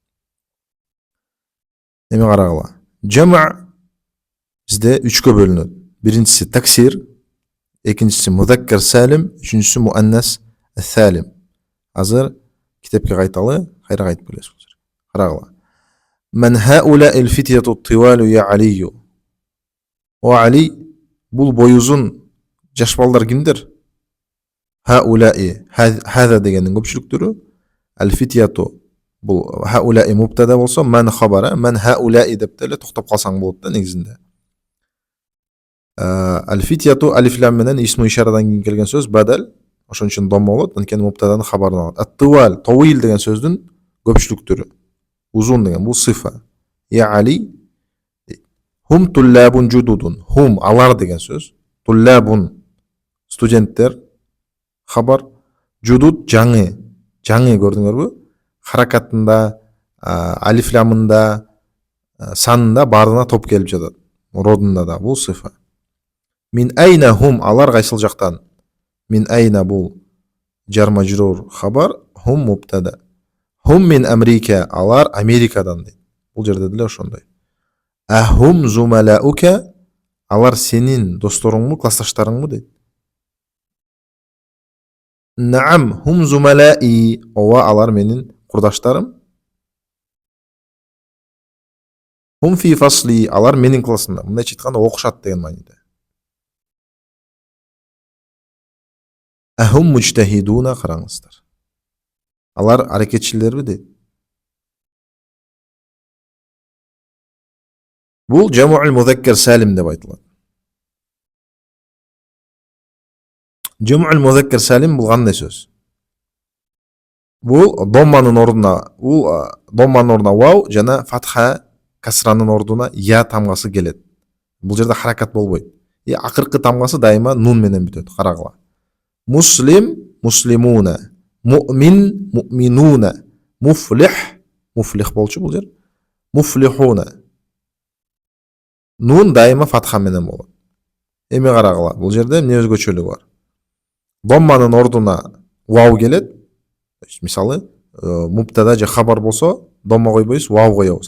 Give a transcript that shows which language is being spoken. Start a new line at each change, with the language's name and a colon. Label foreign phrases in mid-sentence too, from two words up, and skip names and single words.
Kyrgyz: Эми карагыла. Жама бизде 3кө бөлүнөт. Биринчиси таксир, экинчиси музаккар салим, үчүнчүсү муаннас салим. Азыр китепке кайталы, кайра кайтып келесиз. Карагыла.
Arabic: من هؤلاء الفتية الطوال يا علي.
Kyrgyz: О Али, бул бой узун жаш балдар кимдер? Хаулаи, хаза дегендин көпчүлүктүрү. Алфитяту бул хаулаи мубтада болсо, ман хабара,
Arabic: من هؤلاء
Kyrgyz: деп деле токтоп калсаң болот да негизинде. Алфитяту алиф лам менен исму ишарадан кийин келген сөз бадал, ошон үчүн домма болот, анткени мубтаданын хабарын алат. Ат-тивал, тавил деген сөздүн көпчүлүктүрү. Узун деген бул сифа.
Arabic: يا علي، هم طلاب جدد.
Kyrgyz: Хум алар деген сөз. Туллабун студенттер, хабар. Жудуд жаңы. Жаңы көрдүңөрбү? Харакатында, алиф ламында, санында баарына топ келип жатат. Родунда да бул сифа.
Arabic: من أين هم,
Kyrgyz: алар кайсыл жактан? Мин айна бул жар мажрур хабар, хум мубтада.
Arabic: هم من أمريكا,
Kyrgyz: алар Америкадан дейт. Бул жерде деле ошондой.
Arabic: أهم زملاؤك,
Kyrgyz: алар сенин досторуңму, классташтарыңмы дейт.
Arabic: نعم هم زملائي,
Kyrgyz: ооба алар менин курдаштарым.
Arabic: هم في فصلي,
Kyrgyz: алар менин классымда. Мындайча айтканда окушат деген мааниде.
Arabic: أهم مجتهدون,
Kyrgyz: караңыздар. Алар аракетчилерби дейт. Бул жамуул музаккар салим деп айтылат. Жамуул музаккар салим бул кандай сөз? Бул домманын ордуна вау жана фатха касранын ордуна я тамгасы келет. Бул жерде харакат болбойт. Акыркы тамгасы дайыма нун менен бүтөт. Карагыла.
Arabic: مسلم مسلمون، مؤمن مؤمنون، مفلح
Kyrgyz: болчу бул жер. Муфлихуна. Нун дайыма фатха менен болот. Эми карагыла, бул жерде эмне өзгөчөлүгү бар? Домманын ордуна вау келет. Мисалы, мубтада же хабар болсо, домма койбойбуз, вау коебуз.